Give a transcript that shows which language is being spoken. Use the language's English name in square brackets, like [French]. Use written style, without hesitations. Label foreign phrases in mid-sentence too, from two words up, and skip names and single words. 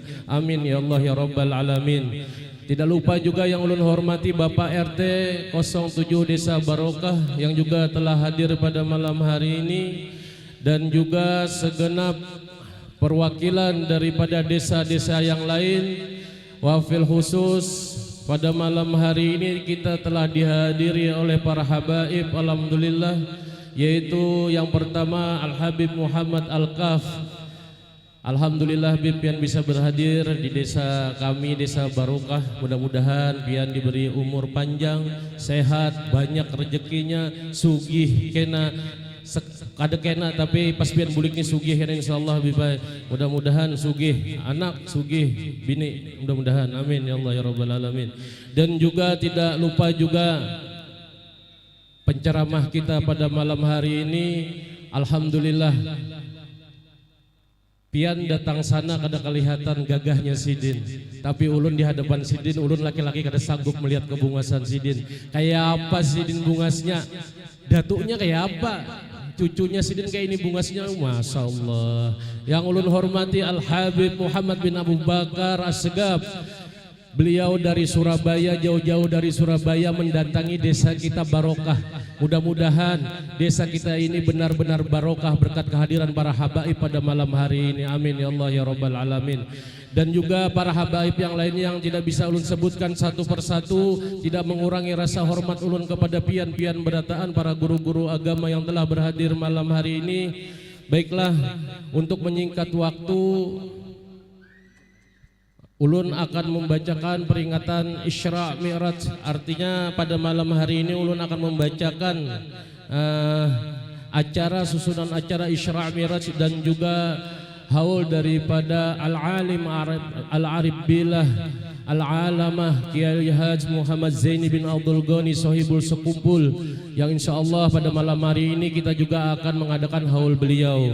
[Arabic] Amin ya Allah ya rabbal alamin. [Indonesian] Tidak lupa juga yang ulun hormati Bapak RT 07 Desa Barokah yang juga telah hadir pada malam hari ini, dan juga segenap perwakilan daripada desa-desa yang lain. [Arabic] Wafil khusus [Indonesian] pada malam hari ini kita telah dihadiri oleh para habaib alhamdulillah, yaitu yang pertama Al-Habib Muhammad Al-Kaf. [Banjar] Alhamdulillah Bib pian bisa berhadir di desa kami, Desa Barokah. Mudah-mudahan pian diberi umur panjang, sehat, banyak rezekinya, sugih kena kada kena tapi pas pian buliknya sugih kena insyaallah Bib. Mudah-mudahan sugih anak, sugih bini, mudah-mudahan. [Arabic] Amin ya Allah ya rabbal alamin. [Indonesian] Dan juga tidak lupa juga penceramah kita pada malam hari ini, [Banjar] alhamdulillah pian datang sana kada kelihatan gagahnya Sidin, tapi ulun di hadapan Sidin, ulun laki-laki kada sanggup melihat kebungasan Sidin. Kayak apa Sidin bungasnya? [Indonesian] Datuknya kayak apa? [Banjar] Cucunya Sidin kayak ini bungasnya, [Arabic] masya Allah. [Indonesian] Yang ulun hormati Al-Habib Muhammad bin Abu Bakar As-Segaf. Beliau dari Surabaya, jauh-jauh dari Surabaya mendatangi desa kita Barokah Mudah-mudahan desa kita ini benar-benar barokah berkat kehadiran para habaib pada malam hari ini. [Arabic] Amin ya Allah ya Rabbal Alamin. [Indonesian] Dan juga para habaib yang lainnya yang tidak bisa ulun sebutkan satu persatu, tidak mengurangi rasa hormat ulun kepada pian-pian berataan para guru-guru agama yang telah berhadir malam hari ini. Baiklah, untuk menyingkat waktu, ulun akan membacakan peringatan Isra Mi'raj. Artinya pada malam hari ini ulun akan membacakan acara susunan acara Isra Mi'raj dan juga haul daripada Al-Alim Al-Arif Billah Al-Alamah Kiai Haji Muhammad Zaini bin Abdul Ghani Sohibul Sekumpul, yang insyaallah pada malam hari ini kita juga akan mengadakan haul beliau.